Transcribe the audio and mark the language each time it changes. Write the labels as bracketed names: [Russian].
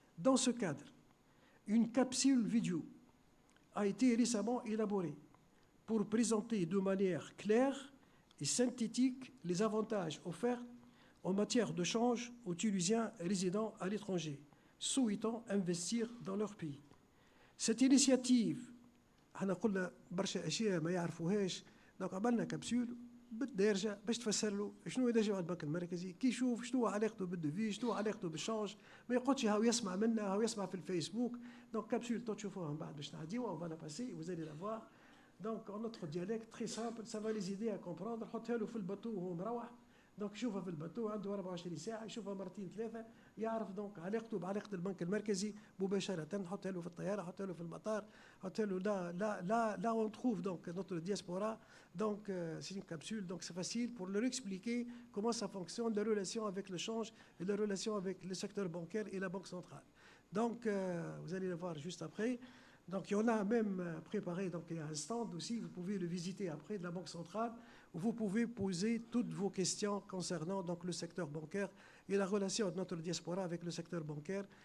[French] Dans ce cadre, une capsule vidéo a été récemment élaborée pour présenter de manière claire et synthétique les avantages offerts en matière de change aux Tunisiens résidant à l'étranger, souhaitant investir dans leur pays. Cette initiative, [Arabic] احنا قلنا برشا اشياء ما يعرفوهاش، دونك عملنا كبسول بالدارجه باش تفسر له شنو ينجم على البنك المركزي، كي يشوف شنو علاقته بالديفي، شنو علاقته بالشانج، ما يقعدش هاو يسمع منا هاو يسمع في الفيسبوك. دونك كبسول تشوفوها من بعد باش نعديوها [French] on va la passer, vous allez la voir. Donc en notre dialecte très simple, ça va les aider à comprendre. [Arabic] حطها له في الباتو وهو مروح، دونك يشوفها في الباتو عنده 24 ساعه، يشوفها مرتين ثلاثه، يعرف دونك علاقته بعلاقه البنك المركزي مباشره. نحطها له في الطياره، نحطها له في المطار، نحطها له [French] là on trouve donc notre diaspora. Donc c'est une capsule, donc c'est facile pour leur expliquer comment ça fonctionne, la relation avec le change et la relation avec le secteur bancaire et la banque centrale. Donc vous allez le voir juste après. Donc il y en a même préparé, donc il y a un stand aussi, vous pouvez le visiter après, de la Banque centrale, où vous pouvez poser toutes vos questions concernant donc, le secteur bancaire et la relation de notre diaspora avec le secteur bancaire.